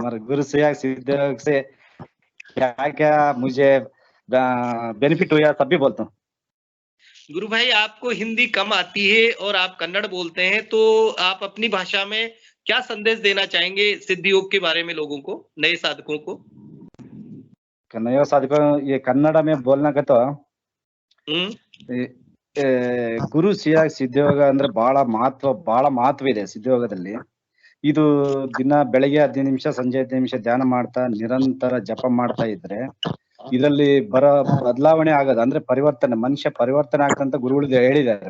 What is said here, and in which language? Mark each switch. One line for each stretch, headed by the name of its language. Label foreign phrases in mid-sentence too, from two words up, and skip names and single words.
Hindi: हमारे गुरु से सिद्ध से क्या क्या मुझे बेनिफिट हुआ सब भी बोलता हूँ। गुरु भाई आपको हिंदी कम आती है और आप कन्नड़ बोलते हैं, तो आप अपनी भाषा में क्या संदेश देना चाहेंगे सिद्ध योग के बारे में लोगों को, नए साधकों को? नए साधकों ये कन्नड़ में बोलना का तो
Kannada: ಗುರು ಸಿದ್ಧಯೋಗ ಅಂದ್ರೆ ಬಹಳ ಮಹತ್ವ ಇದೆ ಸಿದ್ಧಯೋಗದಲ್ಲಿ. ಇದು ದಿನ ಬೆಳಗ್ಗೆ 15 ನಿಮಿಷ, ಸಂಜೆ 15 ನಿಮಿಷ ಧ್ಯಾನ ಮಾಡ್ತಾ ನಿರಂತರ ಜಪ ಮಾಡ್ತಾ ಇದ್ರೆ ಇದರಲ್ಲಿ ಬದಲಾವಣೆ ಆಗೋದು ಅಂದ್ರೆ ಪರಿವರ್ತನೆ, ಮನುಷ್ಯ ಪರಿವರ್ತನೆ ಆಗ್ತಂತ ಗುರುಗಳು ಹೇಳಿದ್ದಾರೆ.